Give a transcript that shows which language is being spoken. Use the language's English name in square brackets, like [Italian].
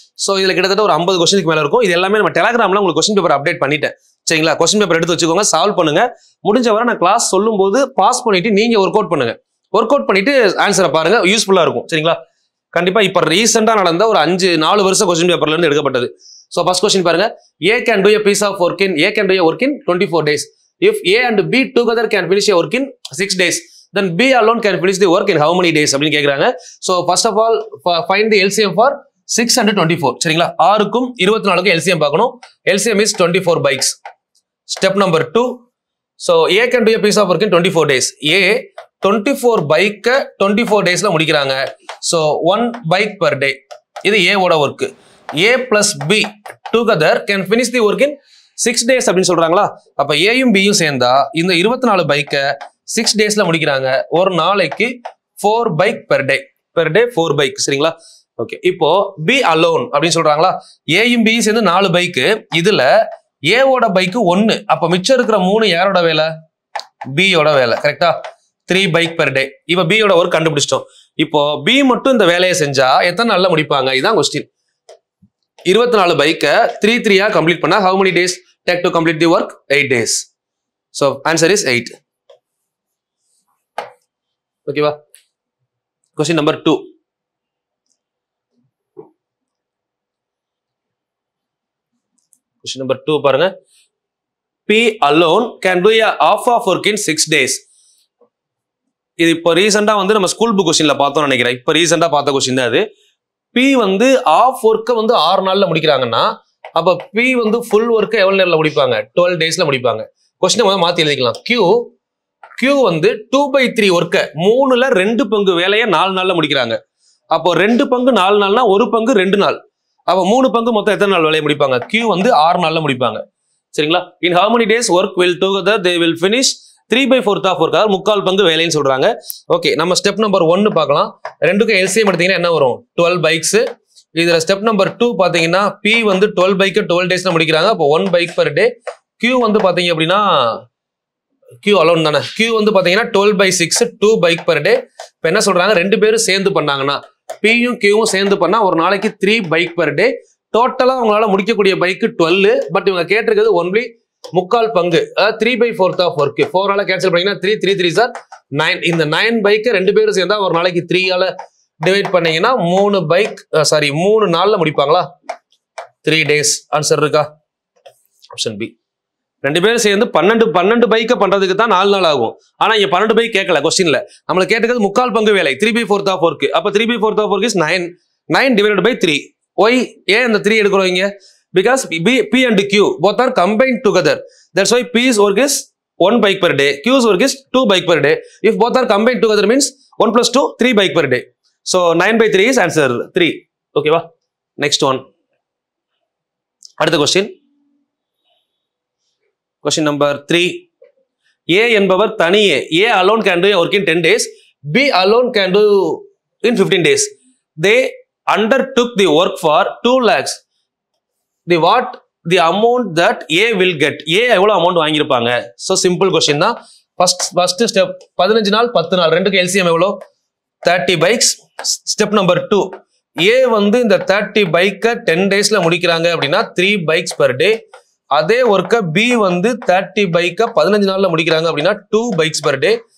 [Tamil] So இதில் கிட்டத்தட்ட ஒரு 50 கொஸ்டினுக்கு மேலே இருக்கும். இது எல்லாமே நம்ம டெலிகிராமில் உங்களுக்கு கொஸ்டின் பேப்பர் அப்டேட் பண்ணிட்டேன். சரிங்களா? கொஸ்டின் பேப்பர் எடுத்து வச்சுக்கோங்க, சால்வ் பண்ணுங்க. முடிஞ்ச வரை நான் கிளாஸ் சொல்லும் போது பாஸ் பண்ணிட்டு நீங்க ஒர்க் அவுட் பண்ணுங்க. ஒர்க் அவுட் பண்ணிட்டு ஆன்சரை பாருங்க, யூஸ்ஃபுல்லா இருக்கும். சரிங்களா? கண்டிப்பா இப்ப ரீசெண்டா நடந்த ஒரு 4 வருஷம் கொஸ்டின் பேப்பர்ல இருந்து எடுக்கப்பட்டது. [English] So first question பாருங்க, A can do a piece of work in 24 days. If A and B together can finish a work in 6 days, then B alone can finish the work in how many days [Tamil] அப்படின்னு கேக்குறாங்க. [English] So first of all find the LCM for 6 and 24. [Tamil] சரிங்களா? 6க்கும் 24க்கும் LCM பார்க்கணும். [English] LCM is 24 bikes. Step number 2. So A can do a piece of work in 24 days. A [Tamil] 24 பைக்க 24 டேஸ்ல முடிக்கிறாங்க. [English] So 1 bike per day. [Tamil] இது A ஓட work. [English] A plus B together can finish the work in 6 days [Tamil] அப்படின்னு சொல்றாங்களா? அப்ப ஏயும் பியும் சேர்ந்தா இந்த 24 பைக்க 6 டேஸ்ல முடிக்கிறாங்க. ஒரு நாளைக்கு 4 bike per day. Per day 4 bike. சரிங்களா? ஓகே, இப்போ B alone அப்படின்னு சொல்றாங்களா? ஏயும் பியும் சேர்ந்து 4 பைக்கு. இதுல A ஓட பைக்கு 1. அப்ப மிச்சம் இருக்கிற 3 யாரோட வேலை? B யோட வேலை. கரெக்டா? 3 பைக் per day. இப்ப B யோட ஒர்க் கண்டுபிடிச்சிட்டோம். இப்போ B மட்டும் இந்த வேலையை செஞ்சா எத்தனை நாள்ல முடிப்பாங்க? இதான் கொஸ்டின். 24 பைக்க 3 கம்ப்ளீட் பண்ணா [English] how many days take to complete the work? 8 days. So answer is 8. ஓகேவா? Question number 2. Question number 2 பாருங்க. P alone can do a half of work in 6 days. [Tamil] இது இப்போ ரீசெண்டா வந்து நம்ம ஸ்கூல் புக் கொஸ்டின்ல பார்த்தோம்னு நினைக்கிறேன். இப்போ ரீசெண்டா பார்த்த கொஸ்டின் தான் அது. P வந்து ஆஃப் ஒர்க்கை வந்து 6 நாள்ல முடிக்கிறாங்கன்னா அப்ப P வந்து ஃபுல் ஒர்க்கை எவ்வளவு நேரத்துல முடிப்பாங்க? 12 டேஸ்ல முடிப்பாங்க. கொஸ்டினை முதல்ல மாத்தி எழுதிக்கலாம். Q வந்து 2/3 ஒர்க்கை 3ல 2 பங்கு வேலையை 4 நாள்ல முடிக்கிறாங்க. அப்போ 2 பங்கு 4 நாள்னா 1 பங்கு 2 நாள். அப்ப 3 பங்கு மொத்தம் எத்தனை நாள் வேலையை முடிப்பாங்க? Q வந்து 6 நாள்ல முடிப்பாங்க. சரிங்களா? [English] In how many days work will together they will finish 3/4 of work. [Tamil] அதாவது 3/4 பங்கு வேலைன்னு சொல்றாங்க. ஓகே, நம்ம ஸ்டெப் நம்பர் 1 பார்க்கலாம். ரெண்டுக்கும் LCM எடுத்தீங்கன்னா என்ன வரும்? 12 பைக்ஸ். இதுல ஸ்டெப் நம்பர் 2 பாத்தீங்கன்னா P வந்து 12 பைக்கு 12 டேஸ்ல முடிக்கிறாங்க. அப்போ 1 பைக் per day. Q வந்து பாத்தீங்க அப்படின்னா Q அலோன் தானே. Q வந்து பாத்தீங்கன்னா 12/6 2 பைக் per day. இப்ப என்ன சொல்றாங்க? 2 பேரும் சேர்ந்து பண்ணாங்கன்னா Pயும் Qவும் சேர்ந்து பண்ணா ஒரு நாளைக்கு 3 பைக் per day. டோட்டலா அவங்களால முடிக்கக்கூடிய பைக்கு 12. பட் இவங்க கேட்டிருக்கிறது ஒன்லி 3/4 பங்கு, அதாவது 3/4 ஆஃப் ஒர்க். 4 கேன்சல் பண்ணீங்கன்னா 3 சார் 9. இந்த 9 பைக்கை 2 பேரும் சேர்ந்தா ஒரு நாளைக்கு 3 டிவைட் பண்ணீங்கன்னா 3 நாள்ல முடிப்பாங்களா? 3 days. ஆன்சர் இருக்கா? Option B. 2 பேரும் சேர்ந்து 12 பைக்கை பண்றதுக்கு தான் 4 நாள் ஆகும். ஆனா இங்க 12 பைக் கேட்கல கொஸ்டின்ல. நம்மளுக்கு கேட்டது 3/4 பங்கு வேலை 3/4 ஆஃப் ஒர்க். அப்ப 3/4 of work is 9 divided by 3. Y ஏன் இந்த 3 எடுக்கிறோம் இங்க? [English] Because P and Q both are combined together. That's why P's work is 1 bike per day. Q's work is 2 bike per day. If both are combined together means 1 plus 2, 3 bike per day. So 9/3 is answer 3. Okay va? Next one. [Tamil] அடுத்த question. [English] Question number 3. [Tamil] A என்பவர் தனியே [English] A alone can do a work in 10 days. B alone can do in 15 days. They undertook the work for 2 lakhs. The amount that A will get. [Tamil] A எவ்வளவு amount வாங்கியிருப்பாங்க? So simple question தான். First step 15 நாள் 10 நாள் ரெண்டுக்கு LCM எவ்வளோ? 30 bikes. Step number 2. A வந்து இந்த 30 பைக்கை 10 டேஸ்ல முடிக்கிறாங்க அப்படின்னா 3 bikes per day. அதே ஒர்க்கை B வந்து 30 பைக்கை 15 நாள்ல முடிக்கிறாங்க அப்படின்னா 2 bikes per day.